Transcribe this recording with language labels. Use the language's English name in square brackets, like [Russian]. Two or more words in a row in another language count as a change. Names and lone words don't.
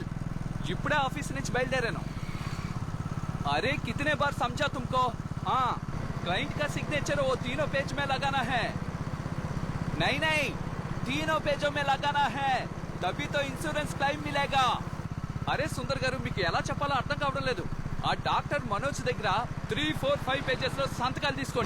[Telugu] ఇప్పుడే ఆఫీస్ నుంచి బయలుదేరాను. [Hindi] अरे कितने बार समझा तुमको? हाँ, क्लाइंट का सिग्नेचर वो तीनों पेज में लगाना है. नहीं नहीं, तीनों पेजों में लगाना है, तभी तो [English] insurance claim [Hindi] मिलेगा. [Telugu] अरे सुंदर गारू మీకు ఎలా చెప్పాలో అర్థం కావడం లేదు. ఆ డాక్టర్ మనోజ్ దగ్గర 3, 4, 5 పేజెస్ లో సంతకాలు తీసుకోండి.